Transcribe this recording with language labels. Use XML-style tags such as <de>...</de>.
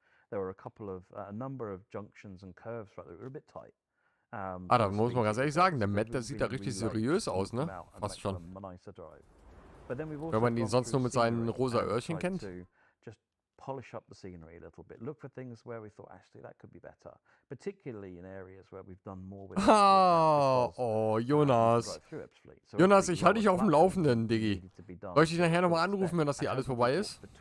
<en>There were a number of junctions and curves that were a bit tight.</en> <de>Da muss man ganz ehrlich sagen, der Matt, der sieht da richtig seriös aus, ne? Fast schon. Wenn man ihn sonst nur mit seinen rosa Öhrchen kennt.</de> <en>Polish up the scenery a little bit. Look for things where we thought, actually, that could be better. Particularly in areas where we've done more with.</en> <de>Oh, Jonas. Jonas, ich halte dich auf dem Laufenden, Diggi. Soll ich dich nachher nochmal anrufen, wenn das hier alles vorbei ist?</de>